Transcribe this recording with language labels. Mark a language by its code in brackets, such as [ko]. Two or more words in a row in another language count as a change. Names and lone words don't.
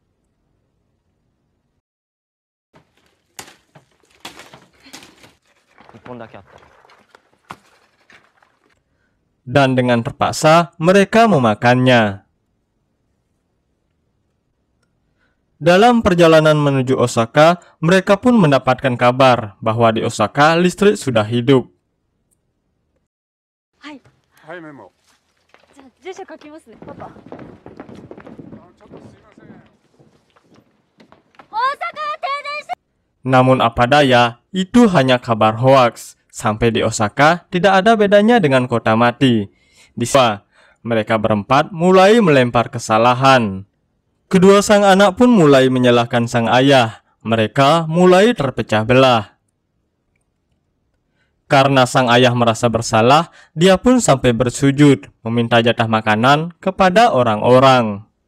[id] Dan dengan terpaksa, mereka memakannya. Dalam perjalanan menuju Osaka, mereka pun mendapatkan kabar bahwa di Osaka listrik sudah hidup. [ja] はい。はい、メモ。じゃあ住所書きますね、パパ。大阪停電して。 [id] Namun apa daya, itu hanya kabar hoaks. Sampai di Osaka, tidak ada bedanya dengan kota mati. Di sana, mereka berempat mulai melempar kesalahan. Kedua sang anak pun mulai menyalahkan sang ayah. Mereka mulai terpecah belah. Karena sang ayah merasa bersalah, dia pun sampai bersujud, meminta jatah makanan kepada orang-orang.